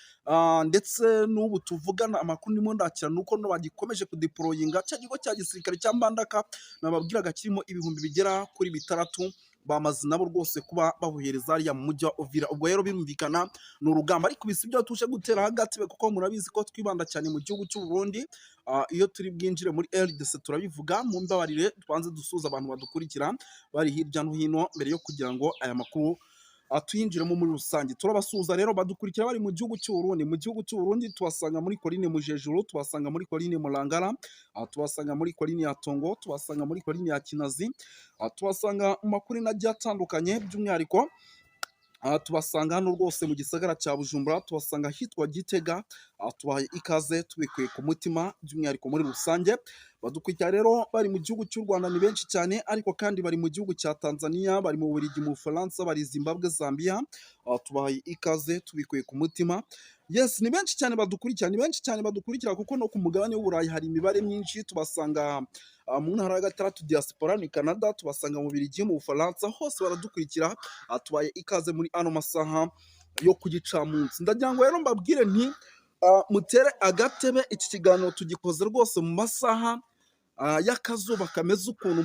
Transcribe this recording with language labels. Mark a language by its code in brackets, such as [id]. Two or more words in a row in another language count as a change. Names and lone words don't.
[rw] Ndetse n'ubu tuvugana amakuru ndimo ndakira nuko no bagikomeje kudeployinga cya kigo cya gisirikare cya Mbandaka nababwiraga kirimo ibihumbi bigera kuri bitandatu bamaze nabo rwose kuba babuhereza hariya mu mujyi wa Uvira. Ubwo rero birumvikana ni urugamba, ariko bisi ibyo tuje gutera hagati kuko murabizi ko twibanda cyane mu gihugu cy'u Burundi. Iyo turi bwinjire muri RDC turabivuga, mu mbabarire twanze dusuza abantu badukurikira bari hirya no hino mbere yo kugira ngo aya makuru tuyinjiremo muri rusange. Turabasuhuza rero badukurikira bari mu gihugu cy'u Burundi. Mu gihugu cy'u Burundi tubasanga muri Coline Mujejuru, tubasanga muri Coline Mulangara, tubasanga muri Coline ya Tongo, tubasanga muri Coline ya Kinazi, tubasanga mu makuru agiye atandukanye by'umwihariko tubasanga hano rwose mu gisagara cya Bujumbura, tubasanga hitwa Gitega. Tubahaye ikaze tubikuye ku mutima by'umwihariko muri rusange. Badukurikira rero bari mu gihugu cy'u Rwanda ni benshi cyane, ariko kandi bari mu gihugu cya Tanzania, bari mu Bubiligi, mu Bufaransa, bari Zimbabwe, Zambia. Tubahaye ikaze tubikuye ku mutima. Yes, ni benshi cyane badukurikira, ni benshi cyane badukurikira kuko no ku mugabane w'Uburayi hari imibare myinshi. Tubasanga mu ntara ya gatandatu diaspora ni Canada, tubasanga mu Bubiligi, mu Bufaransa, hose baradukurikira. Tubaye ikaze muri ano masaha yo ku gicamunsi. Ndagira ngo rero mbabwire nti mutere agatebe, iki kiganiro tugikoze rwose mu masaha y'akazuba kameze ukuntu.